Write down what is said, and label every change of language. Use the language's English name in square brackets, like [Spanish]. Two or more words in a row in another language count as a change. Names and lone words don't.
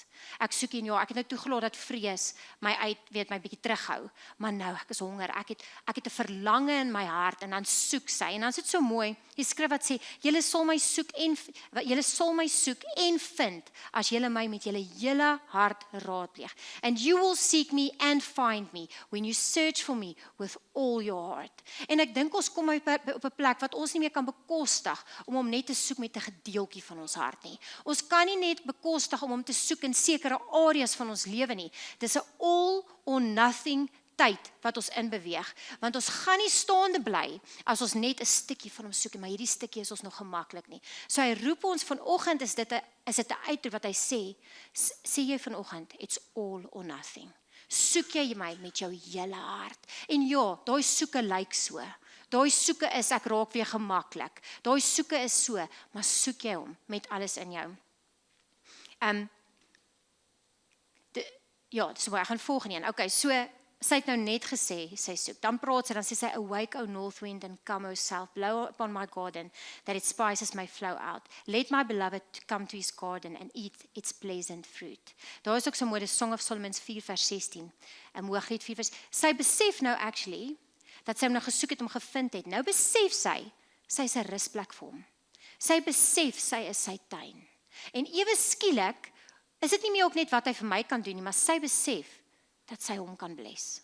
[Afrikaans] Ek soek hom, ja, ek het nou toegelaat dat vrees my my bietjie terughou, maar nou ek is honger. Ek het 'n verlange in my hart en dan soek sy. En dan is dit so mooi. Die skrif wat sê, julle sal my soek en vind as julle my met julle hele hart raadpleeg. [English] And you will seek me and find me when you search for me with all your heart. [Afrikaans] En ek dink ons kom op 'n plek wat ons nie meer kan bekostig om hom net te soek met 'n gedeeltjie van ons hart nie. Ons kan nie net bekostig om hom te soek in sekere areas van ons lewe nie. Dis 'n [English] all or nothing [Afrikaans] tyd wat ons inbeweeg, want ons gaan nie staande bly as ons net 'n stukkie van hom soek, maar hierdie stukkie is ons nog gemaklik nie. So hy roep ons vanoggend, is dit 'n uitroep wat hy sê jy vanoggend, [English] it's all or nothing. [Afrikaans] Soek jy my met jou hele hart. En ja, daai soeke lyk so. Daai soeke is, ek raak weer gemaklik. Daai soeke is so, maar soek jy hom met alles in jou. Ja, so ek gaan volgende een. Okay, so sy het nou net gesê, sy soek. Dan praat sy, dan sê sy, [English] awake, O north wind, and come, O south, blow upon my garden, that its spices may flow out. Let my beloved come to his garden and eat its pleasant fruit. [Afrikaans] Daar is ook so mooi, die Song of Solomon 4 vers 16. Hooglied 4 vers. Sy besef nou actually, dat sy hom nou gesoek het, om gevind het. Nou besef sy is 'n rusplek vir hom. Sy besef, sy is sy tuin. En ewe skielik, is dit nie meer ook net wat hy vir my kan doen nie, maar sy besef, dat sy hom kan bless.